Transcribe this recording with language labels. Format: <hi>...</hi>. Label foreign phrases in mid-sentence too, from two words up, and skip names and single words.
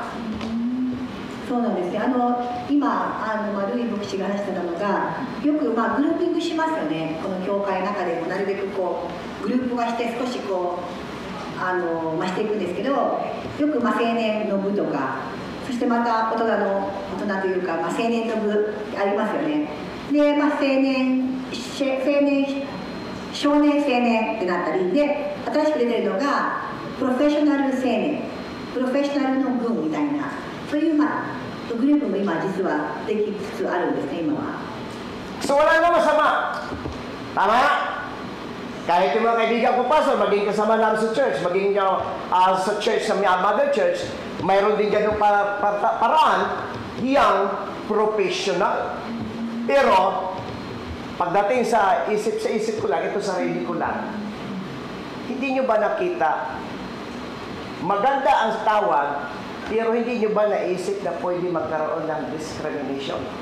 <ja>そうなんですね。今ルイ牧師が話してたのが、よくグルーピングしますよね。この教会の中でもなるべくこうグループ化して少しこうしていくんですけど、よく青年の部とか、そしてまた大人というか、青年の部ありますよね。で、少年青年ってなったりで、新しく出てるのがプロフェッショナル青年、プロフェッショナルの軍みたいな、そういうグループも今実はできつつあるんですね、今は。</ja> <tl>So wala na masama. Tama? Kahit yung mga kaibigan ko pastor, maging kasama namin sa church, maging sa church, sa</tl> <en>mother church,</en> <tl>mayroon din ganung paraan,</tl> <en>young professional.</en> <tl>Pero, pagdating sa isip ko lang, ito sarili ko lang, hindi nyo ba nakita, maganda ang tawag, pero hindi nyo ba naisip na pwede magkaroon ng discrimination?</tl>